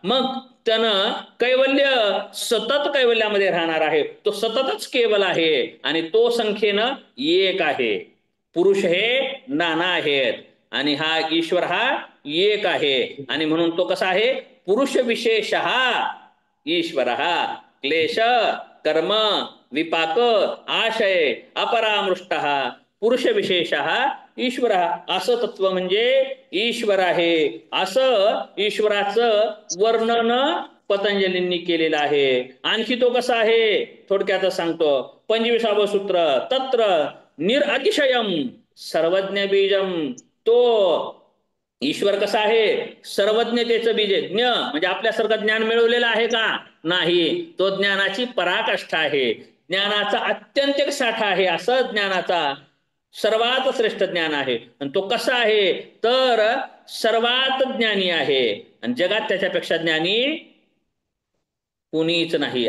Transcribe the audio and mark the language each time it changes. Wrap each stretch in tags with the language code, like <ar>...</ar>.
<mr>मग त्यानं कैवल्य, सतत कैवल्यामध्ये राहणार आहे. तो सततच केवल आहे आणि तो संख्येनं एक आहे. पुरुष हे नाना आहेत आणि हा ईश्वर हा एक आहे. आणि म्हणून तो कसा आहे? पुरुष विशेष ईश्वर.</mr> <sa>क्लेश, कर्म, विपाक, आशय अपरामृष्ट पुरुष विशेष ईश्वर.</sa> <mr>असं तत्व म्हणजे ईश्वर आहे. असं ईश्वराचं वर्णन पतंजलींनी केलेलं आहे. आणखी तो कसा आहे? थोडक्यात सांगतो. 25वं सूत्र.</mr> <sa>तत्र निरअतिशयम सर्वज्ञ बीजम.</sa> <mr>तो ईश्वर कसा आहे? सर्वज्ञतेचं बीज. ज्ञ म्हणजे आपल्यासारखं ज्ञान मिळवलेलं आहे का? नाही. तो ज्ञानाची पराकाष्ठा आहे, ज्ञानाचा अत्यंतिक साठा आहे. असं ज्ञानाचा सर्वात श्रेष्ठ ज्ञान आहे. आणि तो कसा आहे? तर सर्वात ज्ञानी आहे आणि जगात त्याच्यापेक्षा ज्ञानी कोणीच नाही.</mr>